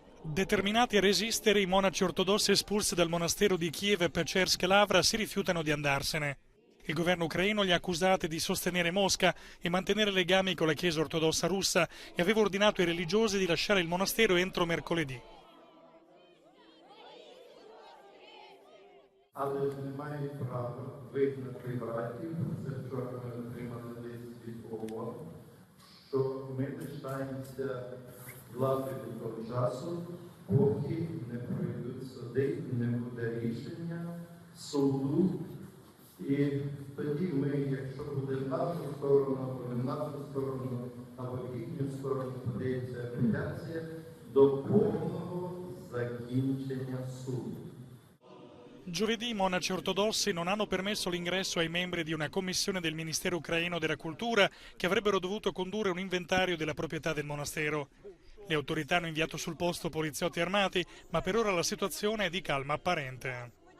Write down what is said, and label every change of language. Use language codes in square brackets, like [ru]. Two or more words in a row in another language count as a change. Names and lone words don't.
[it] Determinati a resistere, i monaci ortodossi espulsi dal monastero di Kiev Pechersk Lavra si rifiutano di andarsene. Il governo ucraino li ha accusati di sostenere Mosca e mantenere legami con la Chiesa ortodossa russa e aveva ordinato ai religiosi di lasciare il monastero entro mercoledì. [uk] Але ж немає права вигнати братів, це вчора ми отримали лист від ООН, що ми лишаємося влади до того часу, поки не пройдуть суди і не буде рішення суду. І тоді ми, якщо буде в нашу сторону, або в нашу сторону, або в їхню сторону, подається апеляція до повного закінчення суду. [it] Giovedì i monaci ortodossi non hanno permesso l'ingresso ai membri di una commissione del Ministero ucraino della Cultura che avrebbero dovuto condurre un inventario della proprietà del monastero. Le autorità hanno inviato sul posto poliziotti armati, ma per ora la situazione è di calma apparente.